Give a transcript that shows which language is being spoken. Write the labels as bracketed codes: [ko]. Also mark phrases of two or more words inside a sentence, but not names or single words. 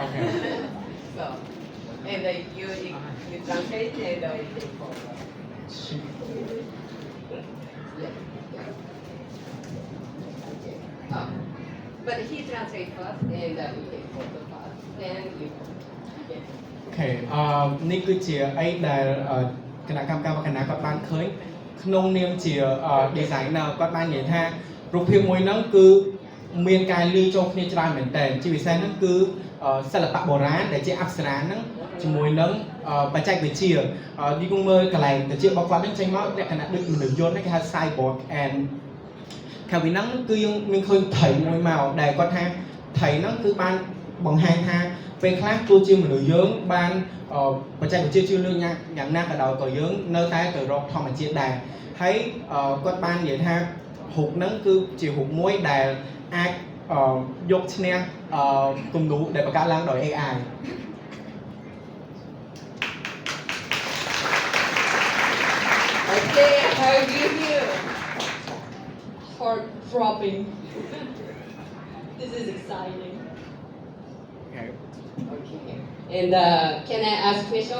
[en] Okay. So, and you translate and I take over. Yeah. Okay. But he translate first and we take photo first. Then you. Okay. [km] អូខេនេះគឺជាអីដែលគណៈកម្មការគណៈគាត់បានឃើញក្នុងនាមជា designer គាត់បាននិយាយថារូបភាពមួយហ្នឹងគឺមានការលាយចូលគ្នាច្រើនមែន តើជាពិសេសហ្នឹងគឺសិល្បៈបុរាណដែលជាអប្សរាហ្នឹងជាមួយនឹងបច្ចេកវិទ្យានេះគង់មើលកន្លែងទៅ ជារបស់គាត់ហ្នឹងចេញមកលក្ខណៈដូចមនុស្សយន្តហ្នឹងគេហៅ [en] cyborg and [km] ខាងពីហ្នឹងគឺយើងមានឃើញត្រីមួយមកដែលគាត់ថាត្រីហ្នឹងគឺបានបង្ហាញថាពេលខ្លះទោះជាមនុស្សយើងបានបច្ចេកវិទ្យាជួយលើកយ៉ាងណាក៏ដោយក៏យើងនៅតែទៅរកធម្មជាតិដែរហើយគាត់បាននិយាយថារូបហ្នឹងគឺជារូបមួយដែលអាចយកឈ្នះគំនូរដែលបង្កើតឡើងដោយ AI [en] Okay, how do you feel? Heart throbbing. This is exciting. Okay. Okay. And can I ask question?